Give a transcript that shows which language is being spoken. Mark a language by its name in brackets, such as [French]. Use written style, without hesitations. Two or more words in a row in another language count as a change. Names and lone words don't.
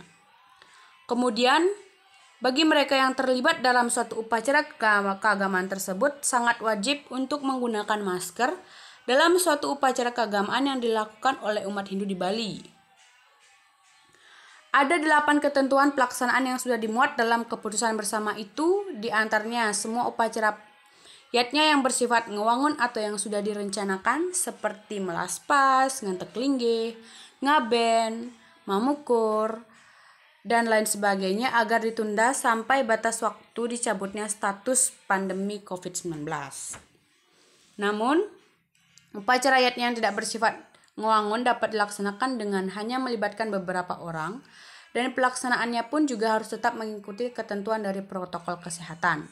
[Indonesian] Kemudian, bagi mereka yang terlibat dalam suatu upacara keagamaan tersebut sangat wajib untuk menggunakan masker dalam suatu upacara keagamaan yang dilakukan oleh umat Hindu di Bali. Ada 8 ketentuan pelaksanaan yang sudah dimuat dalam keputusan bersama itu, di antaranya semua upacara yatnya yang bersifat ngewangun atau yang sudah direncanakan seperti melaspas, ngantek linggih, ngaben, mamukur, dan lain sebagainya agar ditunda sampai batas waktu dicabutnya status pandemi COVID-19. Namun, upacara yatnya yang tidak bersifat ngewangun dapat dilaksanakan dengan hanya melibatkan beberapa orang, dan pelaksanaannya pun juga harus tetap mengikuti ketentuan dari protokol kesehatan.